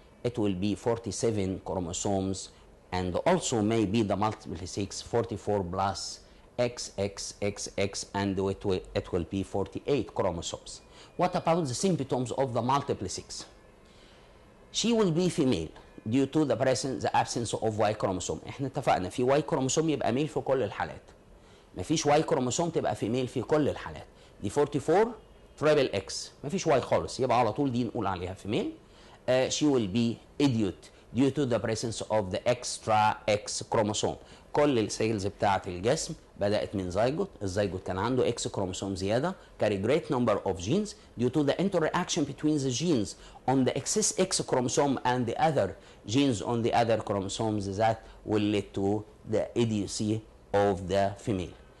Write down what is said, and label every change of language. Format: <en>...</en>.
<en>It will be 47 chromosomes and also may be the multiple 6 44 plus XXXX and it will be 48 chromosomes. What about the symptoms of the multiple 6? She will be female due to the absence of Y chromosome.</en> <ar>احنا اتفقنا في Y chromosome يبقى ميل في كل الحالات. مفيش Y chromosome تبقى فيميل في كل الحالات. دي 44 تريبل اكس مفيش واي خالص، يبقى على طول دي نقول عليها فيميل.</ar> <en>She will be idiot due to the presence of the extra X chromosome.</en> <ar>كل السيلز بتاعة الجسم بدأت من زيجوت، الزيجوت كان عنده X chromosome زيادة</ar> <en>carry great number of genes due to the interaction between the genes on the excess X chromosome and the other genes on the other chromosomes that will lead to the idiocy of the female.</en>